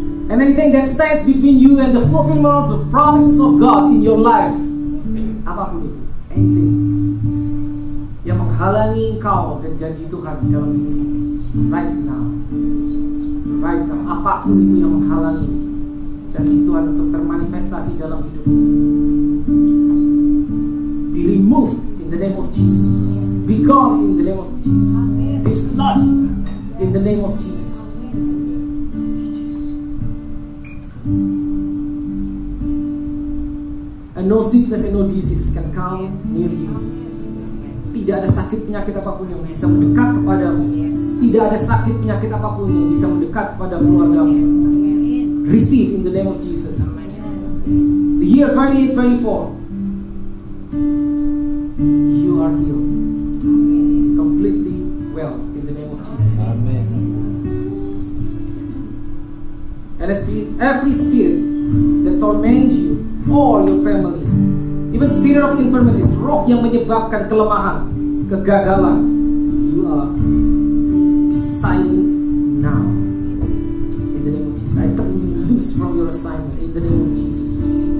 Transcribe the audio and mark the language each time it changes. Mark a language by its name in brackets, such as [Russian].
[English] And anything that stands between you and the fulfillment of the promises of God in your life, [Indonesian] apapun itu, [English] anything [Indonesian] yang menghalangi engkau dan janji Tuhan dalam hidup [English] right now, [Indonesian] apapun itu yang menghalangi janji Tuhan untuk termanifestasi dalam hidup, [English] be removed in the name of Jesus, be gone in the name of Jesus, dislodged in the name of Jesus. And no sickness and no disease can come near you. [Indonesian] Tidak ada sakit penyakit apapun yang bisa mendekat kepadamu. Tidak ada sakit penyakit apapun yang bisa mendekat kepada keluargamu. [English] Receive in the name of Jesus. The year 2024, you are healed, completely well in the name of Jesus. Amen. And every spirit that torments you or your family, even spirit of infirmities, [Indonesian] roh yang menyebabkan kelemahan, kegagalan, [English] you are be silent now in the name of Jesus. I turn you loose from your assignment in the name of Jesus.